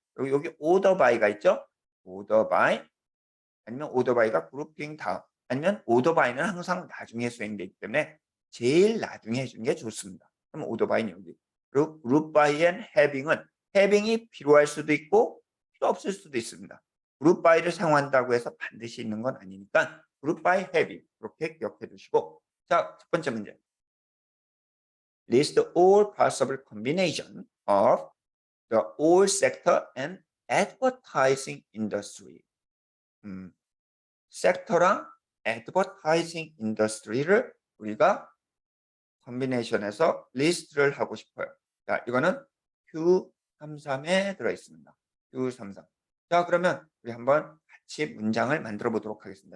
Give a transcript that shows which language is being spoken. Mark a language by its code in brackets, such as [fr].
[ko] 여기 order by가 있죠? order by 아니면 order by가 grouping 다음 아니면 order by는 항상 나중에 수행되기 때문에 제일 나중에 해주는 게 좋습니다. 그럼 order by는 여기. 그리고 group by and having은 having이 필요할 수도 있고 필요 없을 수도 있습니다. group by를 사용한다고 해서 반드시 있는 건 아니니까 group by having 이렇게 기억해 두시고 자, 첫 번째 문제. [en] List all possible combination of the all sector and advertising industry. [ko] 섹터랑 advertising industry를 우리가 컨비네이션해서 리스트를 하고 싶어요. 자, 이거는 Q33에 들어 있습니다. Q33. 자, 그러면 우리 한번 같이 문장을 만들어 보도록 하겠습니다.